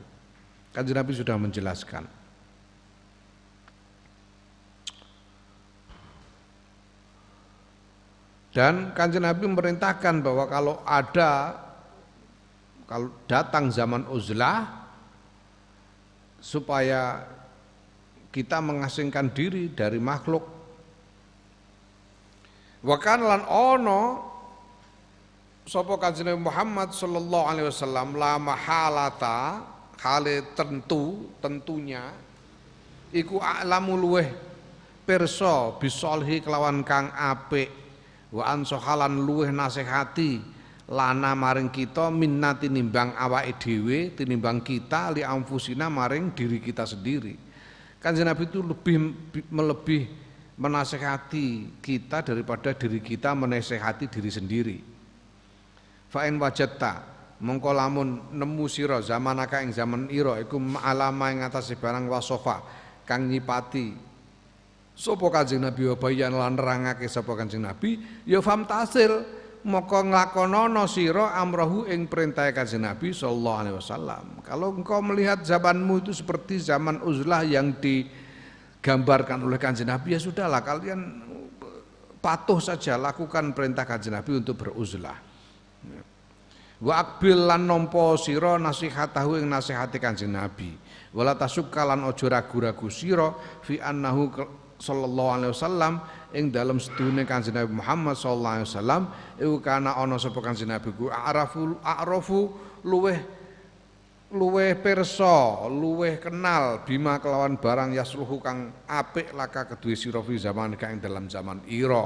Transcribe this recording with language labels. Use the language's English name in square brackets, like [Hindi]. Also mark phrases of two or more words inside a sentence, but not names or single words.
[Indonesian] Kanjeng Nabi sudah menjelaskan. Dan Kanjeng Nabi memerintahkan bahwa kalau datang zaman uzlah, supaya kita mengasingkan diri dari makhluk. [Arabic] وكان [Javanese] lan ono sapa [Arabic] Kanjeng Nabi Muhammad صلى الله عليه وسلم لا محالة, [Javanese] hale tentunya iku a'lamu luweh pirsa bisolhi kelawan kang apik, [Arabic] وأنصح [Javanese] luweh nasihati lana maring kita minna tinimbang awake dhewe, tinimbang kita [Arabic] لأنفسنا [Javanese] maring [Indonesian] diri kita sendiri. Kanjeng Nabi itu lebih menasihati kita daripada diri kita menasihati diri sendiri. [Arabic] فإن وجدت [Javanese] mongko lamun nemu sira zamanaka ing zaman ira iku alama ing atase barang wasofa kang nyipati sapa Kanjeng Nabi wa bayan lan nerangake sapa Kanjeng Nabi, ya famtasil moko nglakonana sira amrahu ing perintah Kanjeng Nabi [Arabic] صلى الله عليه وسلم. [Indonesian] Kalau engkau melihat zamanmu itu seperti zaman uzlah yang digambarkan oleh Kanjeng Nabi, ya sudahlah kalian patuh saja, lakukan perintah Kanjeng Nabi untuk beruzlah. [Arabic] وأقبل [Javanese] lan nampa sira nasihatahu ing nasihati Kanjeng Nabi. [Arabic] ولا تشك [Javanese] lan aja ragu-ragu sira [Arabic] في أنه صلى الله عليه وسلم [Javanese] ing dalem sedune Kanjeng Nabi Muhammad [Arabic] صلى الله عليه وسلم [Javanese] iku kana ana sapa Kanjeng Nabi ku a'rafu luweh pirsa, luweh kenal bima kelawan barang yasluhu kang apik laka kedue sira fi zaman kang dalam zaman ira.